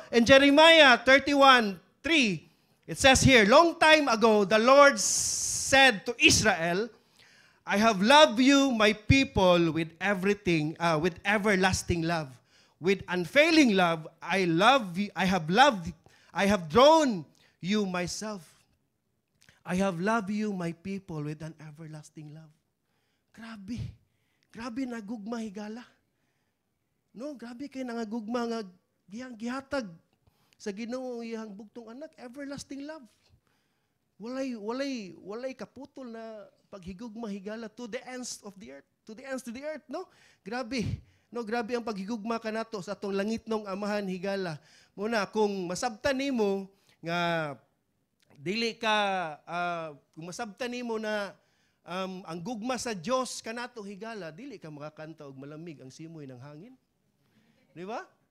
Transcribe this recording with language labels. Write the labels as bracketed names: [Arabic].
[English] In Jeremiah 31:3, it says here, long time ago, the Lord said to Israel, I have loved you, my people, with everything, with everlasting love. With unfailing love, I have drawn you myself. I have loved you, my people, with an everlasting love. [Cebuano] Grabe. Grabe nagugma higala. No, grabe kay nangagugma nga gihang gihatag sa Ginoo iyang bugtong anak, [English] everlasting love. [Cebuano] Walay kaputol na paghigugma higala [English] to the ends of the earth, [Cebuano] to the ends of the earth, no? Grabe. No, grabe ang paghigugma kanato sa atong langitnong amahan higala. Muna kung masabtan nimo nga dili ka kung masabtan nimo na ang gugma sa Dios kanato higala, dili ka makakanta og [Filipino] malamig ang simoy ng hangin. [Cebuano] Di ba?